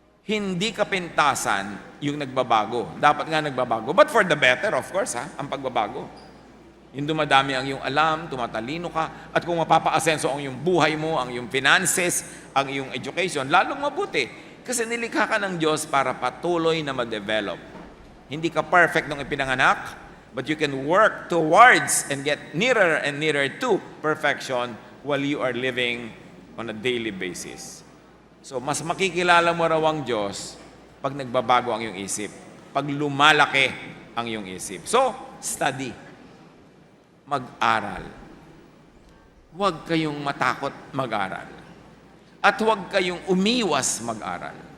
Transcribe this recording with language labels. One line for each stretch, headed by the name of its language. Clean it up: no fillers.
Filipino: Hindi kapintasan yung nagbabago. Dapat nga nagbabago.
English: But for the better, of course,
Filipino: ang pagbabago. Yung dumadami ang iyong alam, tumatalino ka, at kung mapapa-asenso ang iyong buhay mo, ang iyong finances, ang iyong education, lalong mabuti. Kasi nilikha ka ng Diyos para patuloy na ma-develop. Hindi ka perfect nung ipinanganak,
English: but you can work towards and get nearer and nearer to perfection while you are living on a daily basis.
Filipino: So, mas makikilala mo raw ang Diyos pag nagbabago ang iyong isip, pag lumalaki ang iyong isip.
English: So, study.
Filipino: Mag-aral. Huwag kayong matakot mag-aral. At huwag kayong umiwas mag-aral.